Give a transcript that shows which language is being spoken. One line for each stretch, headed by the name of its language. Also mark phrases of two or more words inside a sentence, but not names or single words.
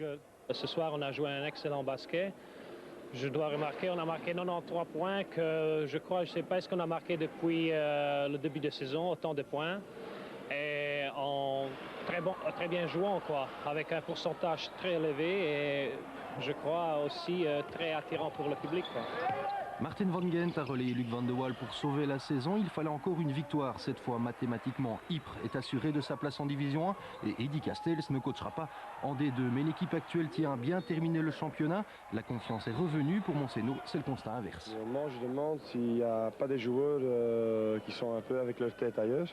French: Ce soir, on a joué un excellent basket. Je dois remarquer, on a marqué 93 points que je crois, je ne sais pas, est-ce qu'on a marqué depuis le début de saison, autant de points. Et en très bien jouant, quoi, avec un pourcentage très élevé et je crois aussi très attirant pour le public, quoi. Martin Van Gent a relayé Luc Van de Waal pour sauver la saison. Il fallait encore une victoire. Cette fois, mathématiquement, Ypres est assuré de sa place en Division 1 et Eddy Castells ne coachera pas en D2. Mais l'équipe actuelle tient à bien terminer le championnat. La confiance est revenue pour Monceau. C'est le constat inverse. Moi, je demande s'il n'y a pas des joueurs qui sont un peu avec leur tête ailleurs.